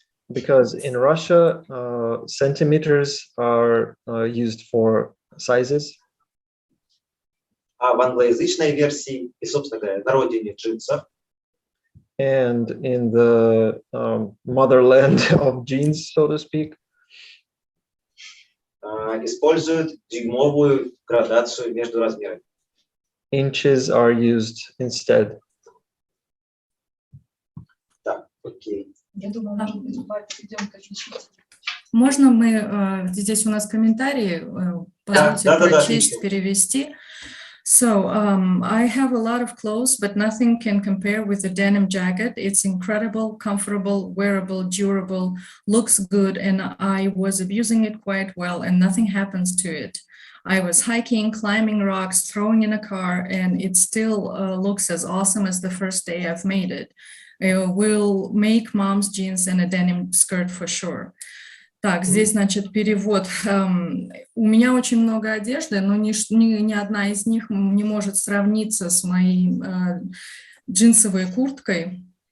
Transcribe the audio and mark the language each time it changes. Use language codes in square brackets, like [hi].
[en] Because in Russia, centimeters are used for sizes. [ru] А в англоязычной версии и, собственно говоря, на родине джинсов [en] And in the motherland of jeans, so to speak, [ru] используют дюймовую градацию между размерами. [en] inches are used instead. [ru] Так, окей. Я думаю, может быть, идем к изучителю. Можно мы, здесь у нас комментарии, позвольте прочесть, перевести. [en] So I have a lot of clothes, but nothing can compare with the denim jacket. It's incredible, comfortable, wearable, durable, looks good, and I was abusing it quite well, and nothing happens to it. I was hiking, climbing rocks, throwing in a car, and it still looks as awesome as the first day I've made it. We'll make mom's jeans and a denim skirt for sure. [ru] Так, здесь, значит, перевод. У меня очень много одежды, но ни одна из них не может сравниться с моей джинсовой курткой.